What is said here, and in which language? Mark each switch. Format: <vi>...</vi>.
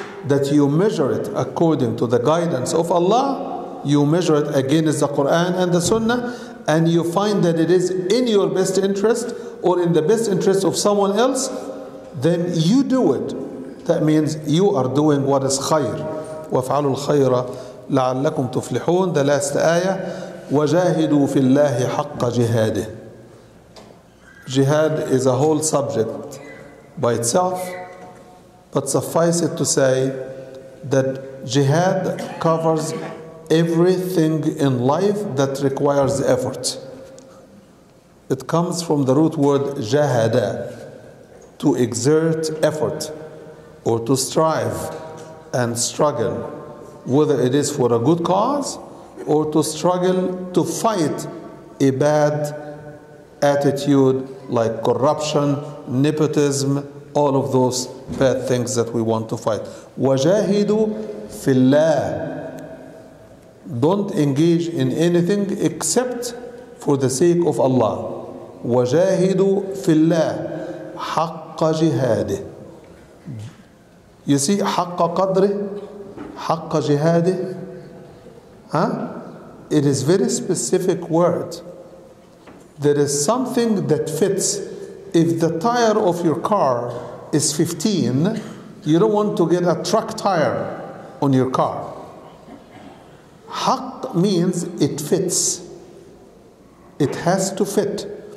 <en>That you measure it according to the guidance of Allah, you measure it against the Quran and the Sunnah, and you find that it is in your best interest or in the best interest of someone else, then you do it. That means you are doing what is khayr.</en> <ar>وَافْعَلُوا الْخَيْرَ لَعَلَّكُمْ تُفْلِحُونَ.</ar> <en>The last ayah,</en> <ar>وَجَاهِدُوا فِي اللَّهِ حَقَّ جِهَادِهِ.</ar> <en>Jihad is a whole subject by itself, but suffice it to say that jihad covers everything in life that requires effort. It comes from the root word jahada, to exert effort or to strive and struggle, whether it is for a good cause or to struggle to fight a bad attitude like corruption, nepotism, all of those bad things that we want to fight.</en> <ar>وَجَاهِدُوا فِي اللَّهِ.</ar> <en>Don't engage in anything except for the sake of Allah.</en> <ar>وَجَاهِدُوا فِي اللَّهِ حَقَّ جِهَادِهِ.</ar> <en>You see,</en> <ar>حَقَّ قَدْرِهِ, حَقَّ جِهَادِهِ.</ar> <en>It is very specific word. There is something that fits. If the tire of your car is 15, you don't want to get a truck tire on your car. Haqq means it fits. It has to fit.</en>